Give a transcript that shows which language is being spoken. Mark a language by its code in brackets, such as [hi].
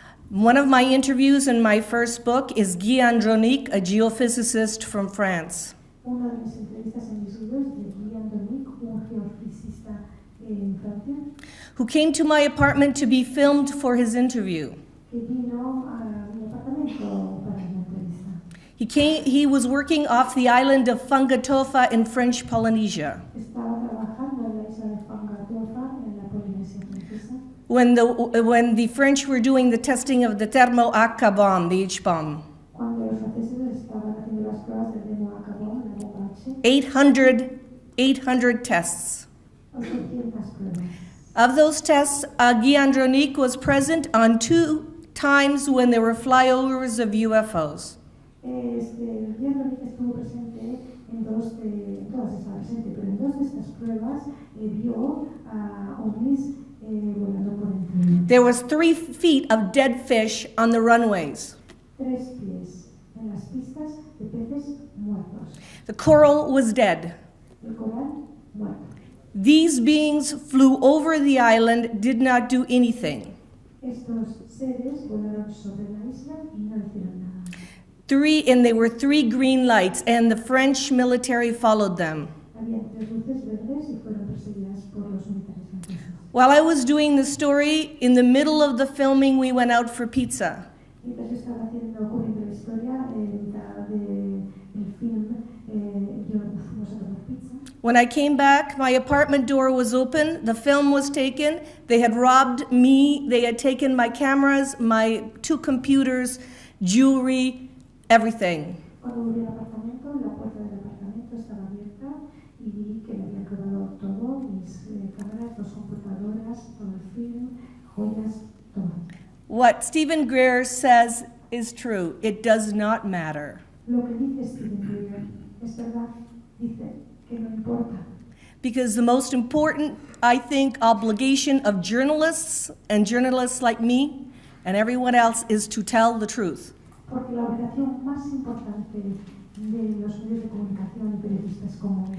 [en] One of my interviews in my first book is Guy Andronic, a geophysicist from France. [es] Una de mis entrevistas en mis libros de Guy Andronic, un geofísica en Francia, [en] who came to my apartment to be filmed for his interview. [es] que vino a mi apartamento para la entrevista. [en] He was working off the island of Fangatofa in French Polynesia. [es] Estaba trabajando en la isla de Fangatofa en la Polinesia francesa. [en] When the French were doing the testing of the thermo-Aka bomb, the H-bomb. [es] Cuando los franceses estaban haciendo las pruebas del thermo-Aka bomb, la bomba H, [en] 800 tests. [es] 800 pruebas. [en] Of those tests, Guy Andronic was present on 2 times when there were flyovers of UFOs. [es] Guy Andronic estuvo presente en todas estaba presente, pero en 2 de estas pruebas vio a ovnis volando por encima. [en] There was 3 feet of dead fish on the runways. [es] 3 pies en las pistas de peces muertos. [en] The coral was dead. [es] El coral muerto. [en] These beings flew over the island, did not do anything. [es] Estos seres volaron sobre la isla y no hicieron nada. [en] And there were 3 green lights, and the French military followed them. [es] Había 3 luces verdes y fueron perseguidas por los militares franceses. [en] While I was doing the story, in the middle of the filming, we went out for pizza. [es] Mientras yo estaba ocurriendo la historia, en mitad del film, yo fuimos a comer pizza. [en] When I came back, my apartment door was open, the film was taken, they had robbed me, they had taken my cameras, my 2 computers, jewelry, everything. [es] Cuando volví al apartamento, la puerta del apartamento estaba abierta y vi que me habían robado todo, mis cámaras, 2 computadoras, todo el film, joyas, todo. [en] What Stephen Greer says is true. It does not matter. [es] Lo que dice Stephen Greer es verdad, dice que no importa. [en] Because the most important, I think, obligation of journalists and journalists like me and everyone else is to tell the truth. [es] Porque la obligación más importante de los medios de comunicación y periodistas como